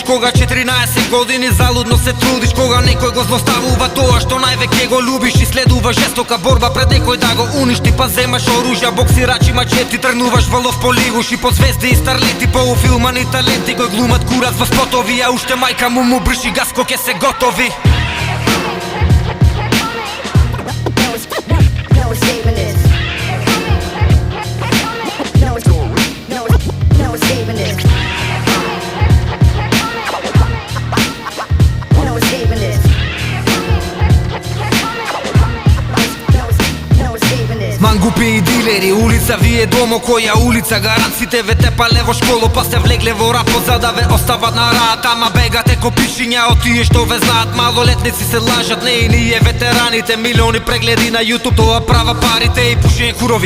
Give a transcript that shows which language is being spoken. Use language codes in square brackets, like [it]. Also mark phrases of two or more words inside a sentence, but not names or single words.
[mk] Кога 14 години залудно се трудиш. Кога некој го злоставува тоа што највеќе го любиш. И следува жестока борба пред некој да го уништи. Па земаш оружја, боксирачи, мачети. Тргнуваш во лов по лигуш и по звезди и старлети. По филмани таленти кој глумат курат во спотови. А уште мајка му брши газ ко ке се готови. [en] No escaping this. No escaping this. No escaping this. No escaping this. [mk] Мангупи и дилери, улица вие домо, која улица? Гаранците ве тепале во школо, па сте влегле во рапот за да ве остават на раат. Ама бегате ко пишиња од тие што ве знаат. Малолетници се лажат, не и ние ветераните. Милиони прегледи на YouTube, тоа права парите и пушење курови.